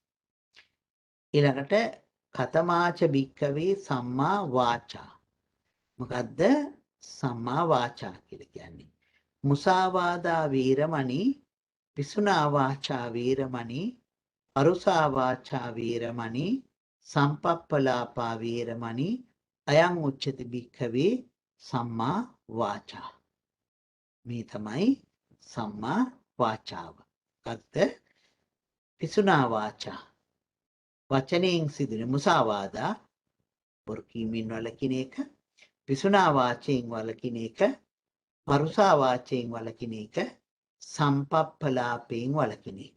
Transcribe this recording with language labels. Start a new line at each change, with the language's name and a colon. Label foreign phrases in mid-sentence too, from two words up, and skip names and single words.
Pali: ඊළඟට කතමාච භික්කවේ සම්මා වාචා.
Sinhala: මොකද්ද
Pali: සම්මා වාචා
Sinhala: කියලා කියන්නේ?
Pali: මුසාවාදා වීරමණී, පිසුනා වාචා වීරමණී, අරුසා වාචා වීරමණී, සම්පප්පලාපා වීරමණී, අයං උච්චති භික්ඛවේ සම්මා වාචා.
Sinhala: මේ තමයි සම්මා වාචාව. මොකද්ද?
Pali: පිසුනා වාචා.
Sinhala: වචනයෙන් සිදුන මුසාවාදා, බොරු කීමෙන් වළකින එක, පිසුනා වාචයෙන් වළකින එක, පරුසා වාචයෙන් වළකින එක, සම්පප්පලාපයෙන් වළකින එක.